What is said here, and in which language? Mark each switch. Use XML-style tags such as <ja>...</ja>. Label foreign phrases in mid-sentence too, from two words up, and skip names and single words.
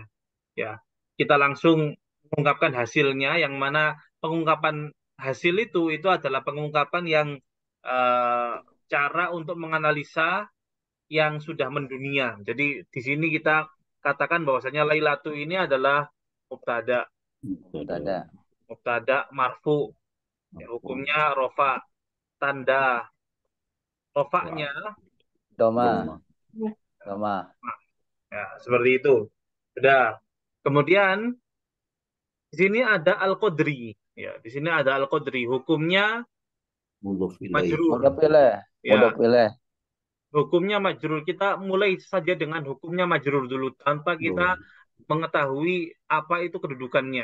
<id>Ya, kita langsung mengungkapkan hasilnya, yang mana pengungkapan hasil itu adalah pengungkapan yang eh, cara untuk menganalisa yang sudah mendunia. Jadi di sini kita katakan bahwasanya Lailatu ini adalah mubtada, Mubtada.</id> <ar>مبتدأ مرفوع.</ar> <id>Ya, hukumnya rofa, tanda rofaknya Doma. Doma. ya seperti itu. Sudah. Kemudian di sini ada Al-Qadri. Ya, di sini ada Al-Qadri. Hukumnya majrur.</id> <ar>مضاف إليه.</ar> <id>Ya,</id> <ar>مضاف إليه.</ar> <id>hukumnya majrur. Kita mulai saja dengan hukumnya majrur dulu tanpa kita mengetahui apa itu kedudukannya.</id>